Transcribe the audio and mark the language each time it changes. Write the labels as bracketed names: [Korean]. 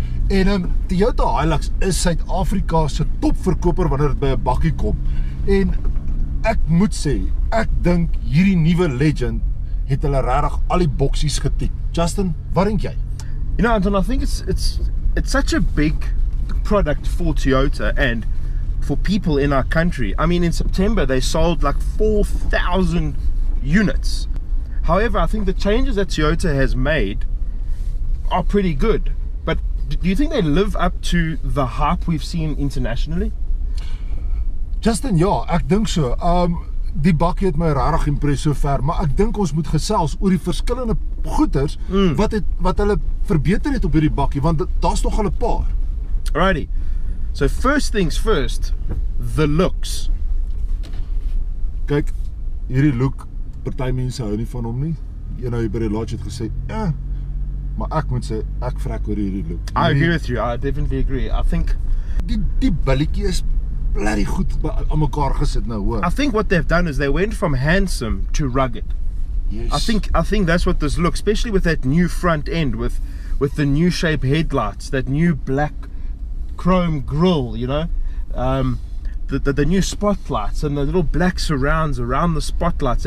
[Afrikaans] En Toyota Hilux is Suid-Afrika se topverkoper wanneer dit by 'n bakkie kom. En ek moet sê, ek dink hierdie nuwe Legend het hulle regtig al die boksies getik. Justin, wat dink jy? [English] You know, Anton, I think it's such a big product for Toyota and for people in our country. I mean, in September they sold like 4,000 units. However, I think the changes that Toyota has made are pretty good. But do you think they live up to the hype we've seen internationally? [Afrikaans] Justin, ja, ek dink so. Die bakkie het my regtig impress so ver, maar ek dink ons moet gesels oor die verskillende goeders wat hulle verbeter het op hierdie bakkie, want daar's nog al 'n paar. [English] Alrighty. So first things first, the looks. [Afrikaans] Kyk, hierdie look, party mense hou nie van hom nie. Jy nou by die lodge het gesê, ja, maar ek moet sê, ek vrek oor hierdie look. [English] I agree with you, I definitely agree. I think [Afrikaans] die billetjie is bloody goed aan mekaar gesit nou, hoor. [English] I think what they've done is they went from handsome to rugged. Yes. I think that's what this looks, especially with that new front end, with the new shape headlights, that new black chrome grille, you know, the new spotlights and the little black surrounds around the spotlights.